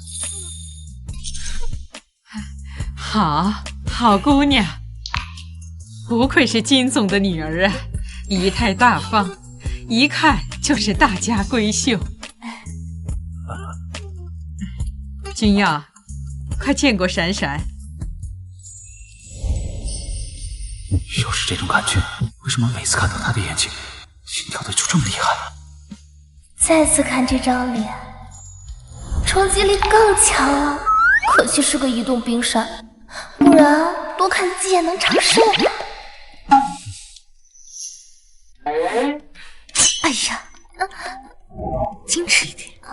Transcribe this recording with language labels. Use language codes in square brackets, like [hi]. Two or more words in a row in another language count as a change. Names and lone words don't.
[zh] 好姑娘，不愧是金總的女兒啊，儀態大方，一看就是大家閨秀。君耀，快見過閃閃。又是這種感覺，為什麼每次看到他的眼睛，心跳的就這麼厲害？再次看這張臉，衝擊力更強了。可惜是個移動冰山，不然多看幾眼能長壽的。哎呀，矜持一點。